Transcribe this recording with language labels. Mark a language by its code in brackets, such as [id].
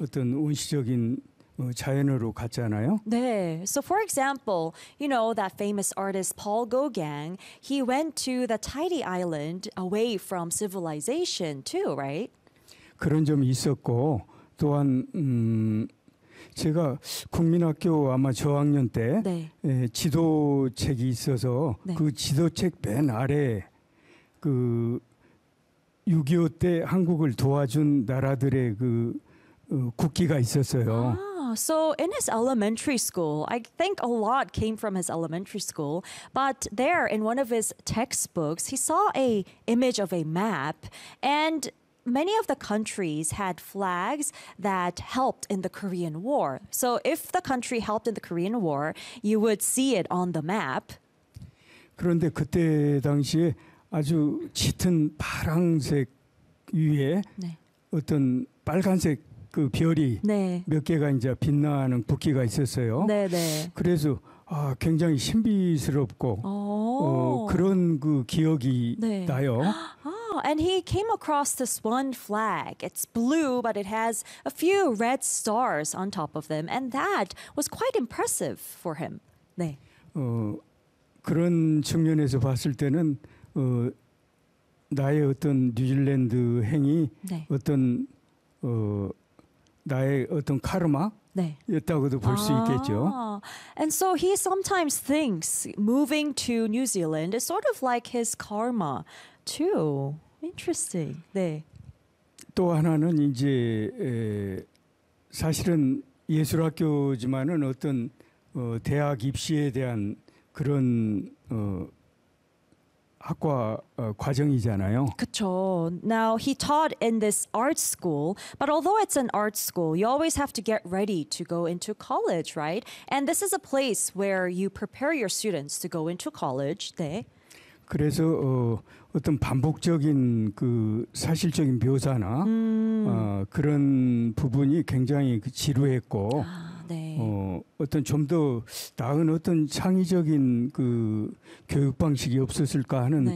[ko] 어떤 원시적인 자연으로 갔잖아요. 네. [en] So for example, you know that famous artist Paul Gauguin, he went to the Tidy Island away from civilization too, right? [ko] 그런 점이 있었고 또한 제가 국민학교 아마 저학년 때 네. 지도책이 있어서 네. 그 지도책 맨 아래 그 6.25 때 한국을 도와준 나라들의 그 국기가 있었어요. 아. [en] So in his elementary school, I think a lot came from his elementary school, but there in one of his textbooks, he saw an image of a map, and many of the countries had flags that helped in the Korean War. So if the country helped in the Korean War, you would see it on the map. [ko] 그런데 그때 당시에 아주 짙은 파랑색 위에 네. 어떤 빨간색 그 별이 네. 몇 개가 이제 빛나는 국기가 있었어요. 네, 네. 그래서 굉장히 신비스럽고 그런 그 기억이 네. 나요. [en] And he came across this one flag. It's blue, but it has a few red stars on top of them, and that was quite impressive for him. [ko] 네. 그런 측면에서 봤을 때는 나의 어떤 뉴질랜드 행이 네. 어떤 나의 어떤 카르마였다고도 네. 볼 수 있겠죠. [en] And so he sometimes thinks moving to New Zealand is sort of like his karma too. Interesting. [ko] 네. 또 하나는 이제 사실은 예술학교지만은 어떤 대학 입시에 대한 그런 학과 과정이잖아요. 그쵸. [en] Now he taught in this art school, but although it's an art school, you always have to get ready to go into college, right? And this is a place where you prepare your students to go into college. [ko] 네. 그래서 어떤 반복적인 그 사실적인 묘사나 그런 부분이 굉장히 지루했고 네. 어떤 좀 더 나은 어떤 창의적인 그 교육 방식이 없었을까 하는 네.